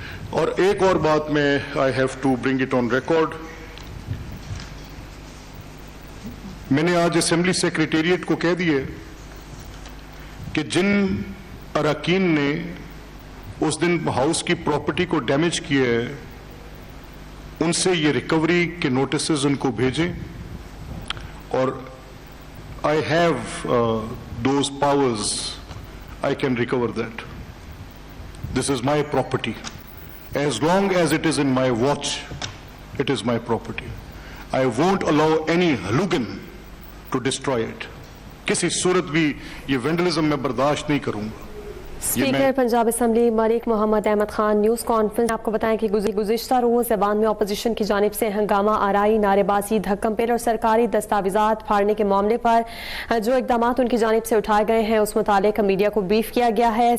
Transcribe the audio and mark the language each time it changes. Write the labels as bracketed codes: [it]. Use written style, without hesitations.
[ur] اور ایک اور بات میں [en] I have to bring it on record, [ur] میں نے آج اسمبلی سیکریٹریٹ کو کہہ دیا کہ جن اراکین نے اس دن ہاؤس کی پراپرٹی کو ڈیمیج کیا ہے ان سے یہ ریکوری کے نوٹسز ان کو بھیجیں, اور [en] I have those powers, I can recover that. This is my property. As long as it is in my watch, it is my property. I won't allow any hooligan to destroy it. [ur] کسی صورت بھی یہ vandalism میں برداشت نہیں کروں گا. Speaker Punjab assembly ملک محمد Ahmad Khan news conference. آپ کو بتائیں کہ گزشتہ روز ایوان میں اپوزیشن کی جانب سے ہنگامہ آرائی, نعرے بازی, دھکم پھیر اور سرکاری دستاویزات پھاڑنے کے معاملے پر جو اقدامات ان کی جانب سے اٹھائے گئے ہیں اس متعلق میڈیا کو بریف کیا گیا ہے.